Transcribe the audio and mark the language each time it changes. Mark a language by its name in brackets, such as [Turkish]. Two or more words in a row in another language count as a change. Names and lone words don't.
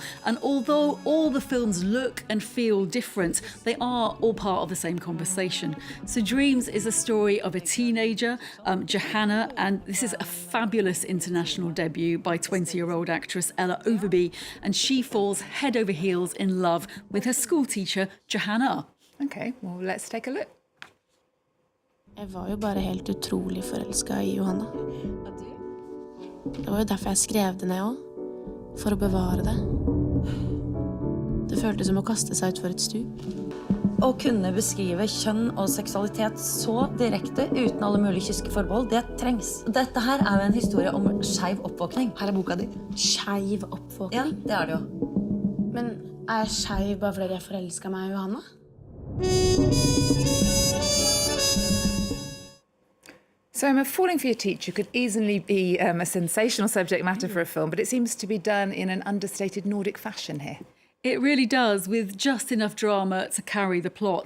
[English] And although all the films look and feel different, they are all part of the same conversation. So Dreams is a story of a teenager, Johanna, and this is a fabulous international debut by 20-year-old actress Ella Overby, and she falls head over heels in love with her school teacher, Johanna. OK, well, let's take a look. [Norwegian] Jeg var jo bare helt utrolig forelsket I Johanna. Det var jo derfor jeg skrev det ned også, for å bevare det. Det føltes som å kaste seg ut for et stup. Å kunne beskrive kjønn og seksualitet så direkte, uten alle mulige kyske forbehold, det trengs. Dette her jo en historie om skeiv oppvåkning. Her boka di. Skeiv oppvåkning? Ja, det det jo. Men jeg skeiv bare fordi jeg forelsket meg I Johanna? [English] So Falling for Your Teacher could easily be a sensational subject matter for a film, but it seems to be done in an understated Nordic fashion here. It really does, with just enough drama to carry the plot.